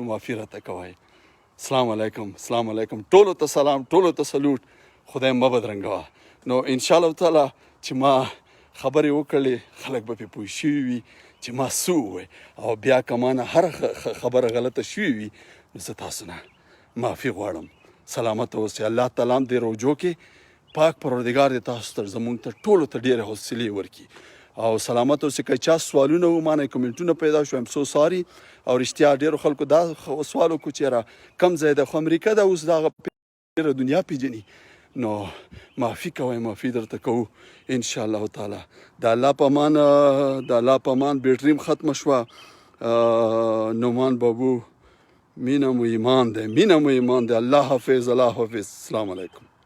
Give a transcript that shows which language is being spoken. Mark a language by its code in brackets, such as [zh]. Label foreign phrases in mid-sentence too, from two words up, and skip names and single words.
[ps] معافي راته کوئ [ar] السلام علیکم السلام علیکم [ps] ټولو ته سلام ټولو ته سلوټ خدای مه بدرنګوه نو [ar] انشاءالله تعالی [ps] چې ما خبرې وکړلې خلک به پرې پوه شوي وي چې ما څه ووایي او بیا که ما نه هره خبره غلطه شوې وي نو زه تاسو نه معافي غواړم سلامته اوسئ الله تعالی هم دې روژو کې پاک پروردګار دې تاسو ته زموږ ته ټولو ته ډېرې حوصلې ورکړي او سلامت اوسئ که چا سوالونه و ما نه کمنټونه پیدا شو [en] I'm so sorry [ps] او رښتیا ډېرو خلکو دا سوال وکړو چې یاره کم ځای ده خو امریکا ده اوس د هغه ډېره دنیا پیژني نو معافي کوئ معافي درته کوو [ar] انشاءالله تعالی [ps] د الله په امان د الله په امان بیټري هم ختمه شوه نعمان بابو مینه مو ایمان دی مینه مو ایمان دی الله حافظ الله حافظ [ar] السلام علیکم